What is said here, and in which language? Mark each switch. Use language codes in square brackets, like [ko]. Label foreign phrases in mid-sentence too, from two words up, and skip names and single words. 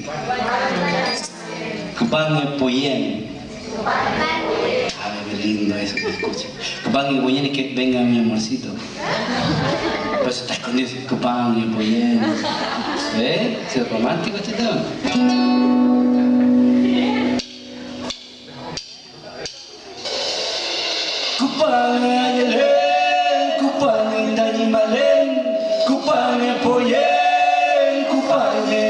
[arn] Cupangue Poyen. [es] Ay, qué lindo eso que escucha. [arn] Cupangue Poyen [es] es que venga mi amorcito. Por eso está escondido. [arn] Cupangue Poyen. [es] ¿Ves? ¿Es romántico este tema? [arn] Cupangue Ayelen, Cupangue Tañi Malen, Cupangue Poyen, Cupangue.